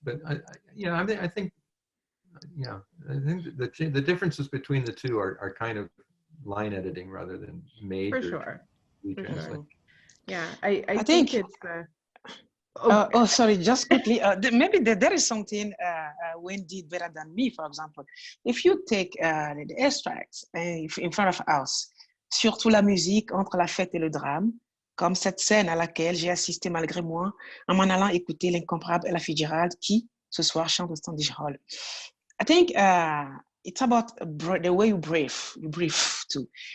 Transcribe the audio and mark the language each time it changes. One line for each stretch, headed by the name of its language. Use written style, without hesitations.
English: But you know, I think yeah, I think the differences between the two are kind of line editing rather than major. For sure. retranslation. Yeah, I think it's sorry, just quickly. Maybe there is something Wayne did better than me, for example. If you take the extracts in front of us,
French: surtout la musique entre la fête et le drame, comme cette scène à laquelle j'ai assisté malgré moi en m'en allant écouter l'incomparable Ella Fitzgerald qui, ce soir, chante au Standish Hall.
English: I think it's about the way you breathe too.